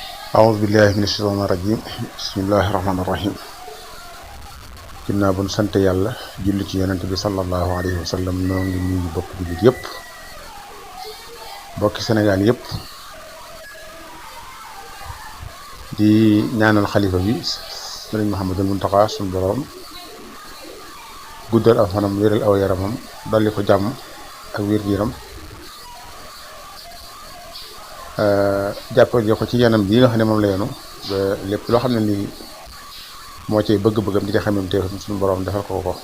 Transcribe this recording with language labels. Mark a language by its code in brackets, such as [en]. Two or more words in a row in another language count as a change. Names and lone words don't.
[ar] أعوذ بالله من الشيطان الرجيم بسم الله الرحمن الرحيم [wo] ginnaaw bu ñu sant yàlla julli ci yonent bi [ar] صلى الله عليه وسلم [wo] noo ngi nuyu bokk jullit yëpp bokki Sénégal yëpp di ñaanal xalifa bi sëriñ Mouhamadul Mountakha suñu borom guddal aw fanam wéral aw yaramam dolli ko jàmm ak wér-gu-yaram jàppale ko ci yanam bii nga xam ne moom la yenu ba lépp loo xam ne nii moo ci bëgg-bëggam di xamam te suñu borom defal ko